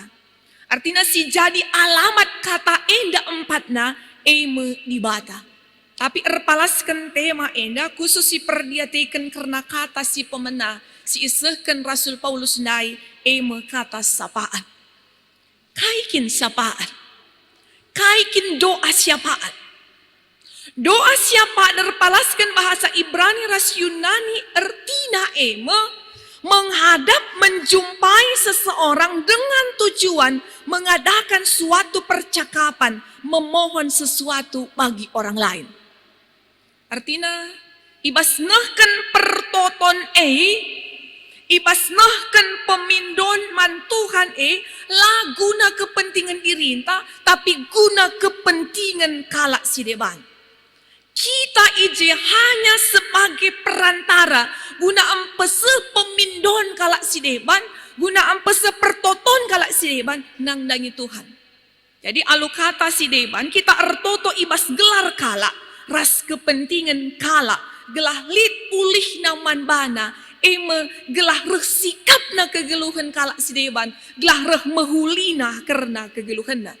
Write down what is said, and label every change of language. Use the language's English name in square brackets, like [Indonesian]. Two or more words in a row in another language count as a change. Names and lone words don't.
[Batak Karo] Artinya si jadi alamat kata enda 4 dibata. Tapi erpalaskan tema enda khusus si perdiatikan karena kata si pemena si isahkan Rasul Paulus nai kata sapaan. Kaikin sapaan. Kaikin doa syafaat. [Indonesian] Doa syafaat [Batak Karo] terpalaskan bahasa Ibrani ras Yunani artina [Indonesian] menghadap menjumpai seseorang dengan tujuan mengadakan suatu percakapan, memohon sesuatu bagi orang lain. [Batak Karo] Artinya ibas nahkan pertoton ibas nahkan pemindon man Tuhan guna [Indonesian] kepentingan diri [Batak Karo] entah, tapi guna kepentingan kalak si deban. [Indonesian] Kita hanya sebagai perantara [Batak Karo] guna ampese pemindon kalak si deban, guna ampese pertoton kalak si deban nang dangi Tuhan. Jadi alu kata si deban kita ertoto ibas gelar kalak, ras kepentingan kalak, gelah lit pulih naman bana, gelah reh sikap na kegeluhan kalak si deban, gelah reh mehulina karena kegeluhan na.